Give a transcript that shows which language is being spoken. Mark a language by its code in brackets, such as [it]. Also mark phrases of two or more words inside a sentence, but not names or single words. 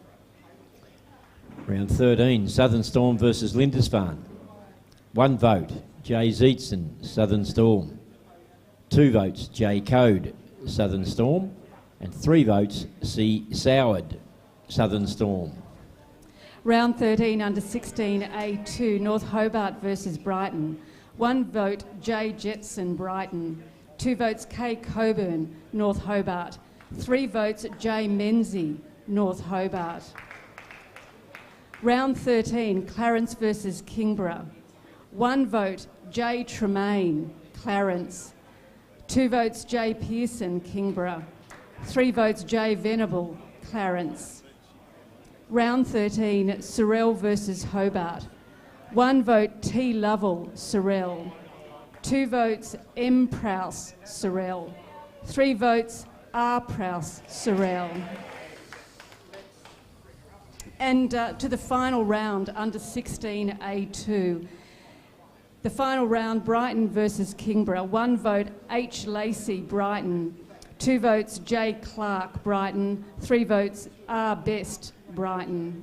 [en] Round 13, Southern Storm versus Lindisfarne. 1 vote J. Zeetson, Southern Storm. 2 votes J. Code, Southern Storm. And 3 votes C. Soward, Southern Storm. Round 13 under 16 A2, North Hobart versus Brighton. 1 vote J. Jetson, Brighton. 2 votes K. Coburn, North Hobart. 3 votes J. Menzies, North Hobart. Round 13, Clarence versus Kingborough. 1 vote J. Tremaine, Clarence. 2 votes J. Pearson, Kingborough. 3 votes J. Venable, Clarence. Round 13, Sorrel versus Hobart. 1 vote T. Lovell, Sorrel. 2 votes M. Prowse, Sorrel. 3 votes R. Prowse, Sorrel. And to the final round, under 16 A2. The final round, Brighton versus Kingborough. 1 vote H. Lacey, Brighton. 2 votes J. Clark, Brighton. 3 votes R. Best, Brighton.